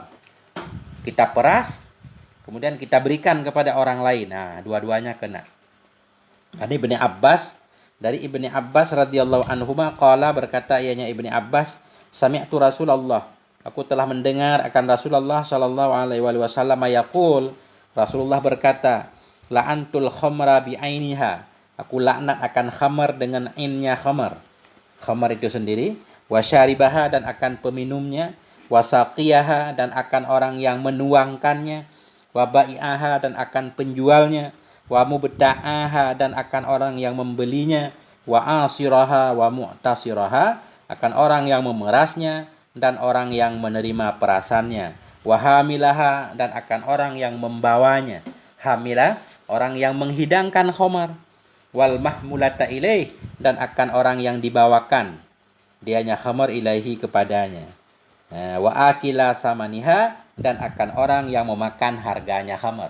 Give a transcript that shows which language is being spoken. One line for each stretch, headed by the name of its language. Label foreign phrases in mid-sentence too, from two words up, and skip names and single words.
Malay: Kita peras, kemudian kita berikan kepada orang lain. Nah, dua-duanya kena. Ini Ibni Abbas, dari Ibni Abbas
Arabic: رضي الله عنهما قال,
Malay: berkata ianya Ibni Abbas,
Arabic: سمعت رسول الله,
Malay: aku telah mendengar akan Rasulullah
Arabic: صلى الله عليه وسلم يقول,
Malay: Rasulullah berkata,
Arabic: لعنت الخمر بعينها,
Malay: aku laknat akan khamar dengan ainnya khamar. Khamar itu sendiri.
Arabic: وشاربها,
Malay: dan akan peminumnya.
Arabic: وساقيها,
Malay: dan akan orang yang menuangkannya.
Arabic: وبائعها,
Malay: dan akan penjualnya.
Arabic: ومبتاعها,
Malay: dan akan orang yang membelinya.
Arabic: وعاصرها ومعتصرها,
Malay: akan orang yang memerasnya dan orang yang menerima perasannya.
Arabic: وحاملها,
Malay: dan akan orang yang membawanya. Hamilah, orang yang menghidangkan khamar.
Arabic: والمحمولة إليه,
Malay: dan akan orang yang dibawakan dianya khamar ilaihi, kepadanya.
Arabic: وآكل ثمنها,
Malay: dan akan orang yang memakan harganya khamar.